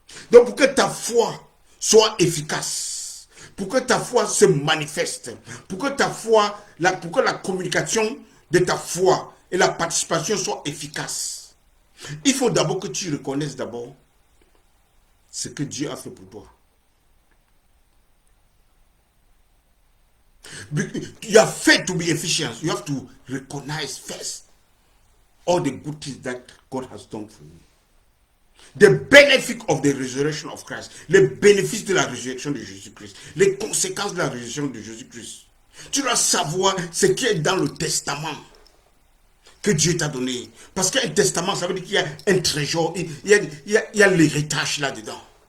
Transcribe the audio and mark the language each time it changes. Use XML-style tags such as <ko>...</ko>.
<fr>Donc pour que ta foi soit efficace, pour que ta foi se manifeste, pour que ta foi, pour que la communication de ta foi et la participation soient efficaces, il faut d'abord que tu reconnaisses d'abord ce que Dieu a fait pour toi.</fr> <en>You are faith to be efficient. You have to recognize first all the good things that God has done for you. The benefit of the resurrection of Christ.</en> <fr>Les bénéfices de la résurrection de Jésus-Christ. Les conséquences de la résurrection de Jésus-Christ. Tu dois savoir ce qui est dans le testament que Dieu t'a donné. Parce qu'un testament, ça veut dire qu'il y a un trésor. Il y a l'héritage là-dedans.</fr>